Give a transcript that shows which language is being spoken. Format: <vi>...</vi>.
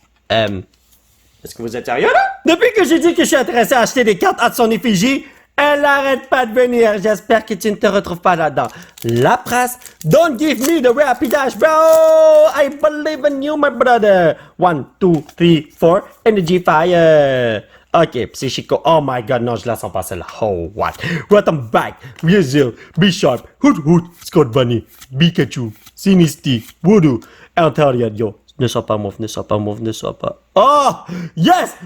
<fr>Est-ce que vous êtes sérieux là? Depuis que j'ai dit que je suis intéressé à acheter des cartes à son effigie, elle n'arrête pas de venir. J'espère que tu ne te retrouves pas là-dedans.</fr> <en>Lapras, don't give me the Rapidash, bro. I believe in you, my brother. 1, 2, 3, 4. Energy Fire. Ok, Psychico. Oh my god,</en> <fr>non, je la sens pas celle-là.</fr> <en>Oh, what?</en> <fr>Rotom Bag, Weasel, Bisharp, Hoot, Scott Bunny, Pikachu, Sinistea, Voodoo, Altaria, yo. Ne sois pas mauve. Oh! Yes!</fr>